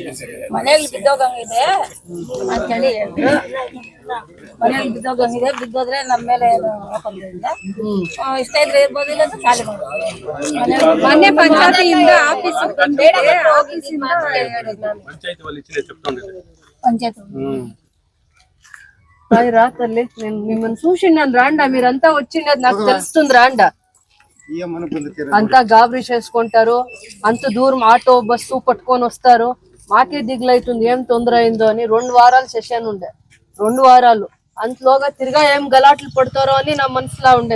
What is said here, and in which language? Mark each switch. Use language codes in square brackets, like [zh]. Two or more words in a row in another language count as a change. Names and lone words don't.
[kn] ಮನೇಲಿ ಬಿದ್ದೋಗಂಗಿದೆ ಅಂತ ಹೇಳಿ ಹೇಳಿದ್ರು. ಮನೇಲಿ ಬಿದ್ದೋಗಂಗಿದೆ, ಬಿದ್ದೋದ್ರೆ ನಮ್ಮ ಮೇಲೆ ಇಷ್ಟ ಇದ್ರೆ ಇರ್ಬೋದು, ಇಲ್ಲ ಅಂದ್ರೆ ಖಾಲಿ ಮಾಡ್ಬೋದು. ಮೊನ್ನೆ ಪಂಚಾಯತಿಯಿಂದ ಆಫೀಸ್ ಪಂಚಾಯತ್ [te] రాత్రలే నేను మిమ్మల్ని చూసినాను. రాండా మీరంతా వచ్చినది నాకు తెలుస్తుంది. రాండా అంతా గాబరీ చేసుకుంటారు, అంత దూరం ఆటో బస్సు పట్టుకొని వస్తారు. మాకే దిగులైతుంది ఏం తొందర అయిందో అని. 2 వారాలు సెషన్ ఉండే, 2 వారాలు అంతలోగా తిరిగా ఏం గలాట్లు పడతారో అని నా మనసులో ఉండే.